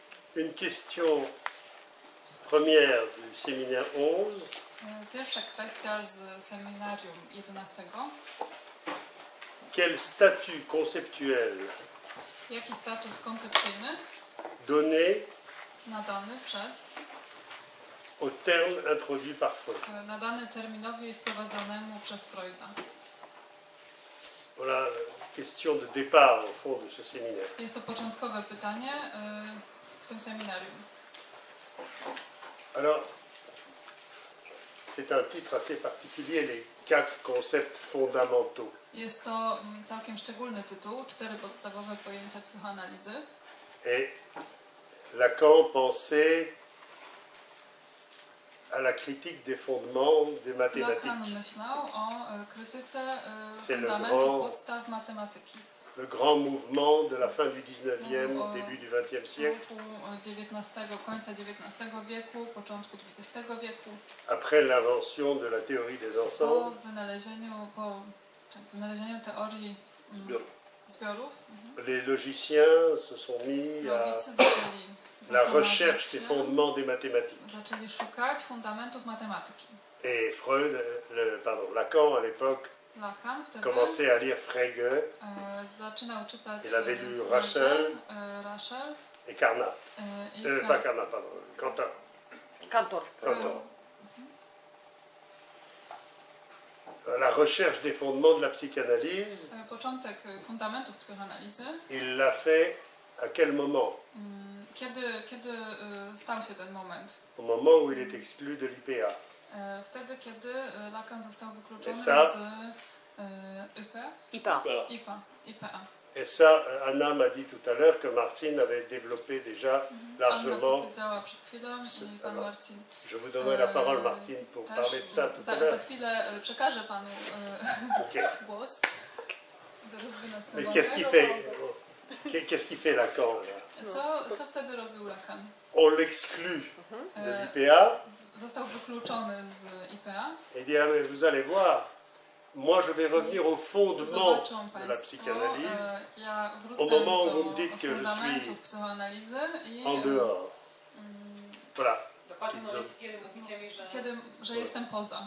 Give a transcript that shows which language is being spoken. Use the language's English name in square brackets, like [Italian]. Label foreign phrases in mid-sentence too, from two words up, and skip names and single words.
[French] une question première du séminaire 11. [Polish] Pierwsza kwestia z seminarium 11. [French] Quel statut conceptuel [Polish] Jaki status koncepcyjny [French] donné [Polish] nadany przez, [French] au terme introduit par Freud? [Polish] nadany terminowi wprowadzonemu przez Freuda? [French] Voilà la question de départ au fond de ce séminaire. [Polish] Jest to początkowe pytanie w tym seminarium. [French] Alors, c'est un titre assez particulier, les 4 concepts fondamentaux. [Polish] Jest to całkiem szczególny tytuł, 4 podstawowe pojęcia psychoanalizy. [French] Et Lacan pensait à la critique des fondements des mathématiques. [Polish] Lacan myślał o krytyce [French] C'est le [Polish] fundamentów [French] grand- [Polish] podstaw matematyki. [French] Le grand mouvement de la fin du 19e, début du 20e siècle, [Polish] Roku końca XIX wieku, początku XX wieku, [French] après l'invention de la théorie des [Polish] po [French] ensembles, [Polish] wynalezieniu teorii zbiorów. [French] les logiciens se sont mis à [Polish] Logicy zaczęli [French] la [Polish] zastanawiać [French] recherche [Polish] się, [French] des fondements des mathématiques. [Polish] zaczęli szukać fundamentów matematyki. [French] Et Lacan à l'époque [Polish] Lacan wtedy [French] commençait à lire Frege [Polish] zaczynał czytać [French] Il avait lu [Polish] Frege, [French] Rachel. [Polish] Rachel [French] et Carnap. [Polish] i [French] Pas Carnap, pardon, Cantor. [Polish] Kantor. [French] Cantor. La recherche des fondements de la psychanalyse, [Polish] początek fundamentów psychoanalizy. [French] il l'a fait à quel moment? [Polish] Kiedy stał się ten moment? [French] Au moment où il est exclu de l'IPA. [Polish] Wtedy, kiedy Lacan został wykluczony [French] Et ça- [Polish] z IPA. IPA. [French] Et ça, Anna m'a dit tout à l'heure que Martine avait développé déjà [Polish] Anna [French] largement. [Polish] powiedziała przed chwilą i pan [French] Alors, [Polish] Marcin [French] Je vous donnerai la parole, Martine, pour [Polish] też. [French] parler de ça tout à [Polish] Za [French] l'heure. [Polish] chwilę przekażę panu [French] Ok. [Polish] głos. Rozwinąć ten [French] Mais [Polish] wątek. [French] qu'est-ce qu'il fait Lacan là? [Polish] Co wtedy robił Lacan? [French] On l'exclut de [Polish] E, [French] l'IPA [Polish] Został wykluczony z IPA. [French] et dit ah, mais vous allez voir, moi je vais revenir au fondement [Polish] Zobaczą [French] de la [Polish] państwo, [French] psychanalyse [Polish] ja [French] au [Polish] wrócę [French] moment où [Polish] do [French] vous me dites que je [Polish] fundamentów [French] suis [Polish] psychoanalizy i [French] en dehors. Voilà, [Polish] Dokładnie w momencie, kiedy mówicie mi, że jestem poza.